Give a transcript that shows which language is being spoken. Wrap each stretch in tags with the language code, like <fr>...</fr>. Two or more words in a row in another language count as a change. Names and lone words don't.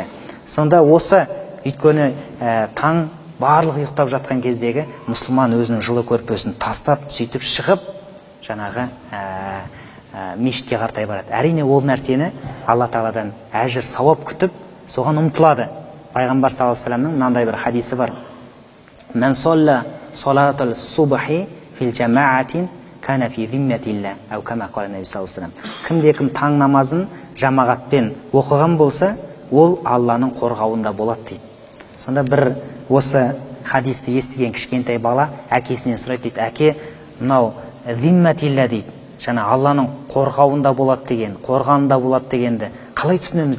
<kk>Сонда осы өйткені таң барлық ұйықтап жатқан кездегі мұсылман өзінің жылы көрпесін тастап, сөйтіп шығып, жаңағы мешітке қарай барады. Әрине ол нәрсені Алла Тағаладан әжір сауап күтіп, соған ұмтылады. Пайғамбар</kk> <ar>صلى الله عليه وسلم</ar> <kk>мынандай бір хадисі бар:</kk> <ar>"من صلى صلاة الصبح في جماعة كان في ذمة الله", أو كما قال النبي صلى الله عليه وسلم.</ar> <kk>Кімде-кім таң намазын жамағатпен оқыған болса, ол Алланың қорғауында болады дейді. Сонда бір осы хадисті естіген кішкентай бала әкесінен сұрайды дейді: "Әке, мынау зимматилла дейді, жаңа Алланың қорғауында болады деген, қорғанында болады дегенді қалай түсінеміз?"</kk>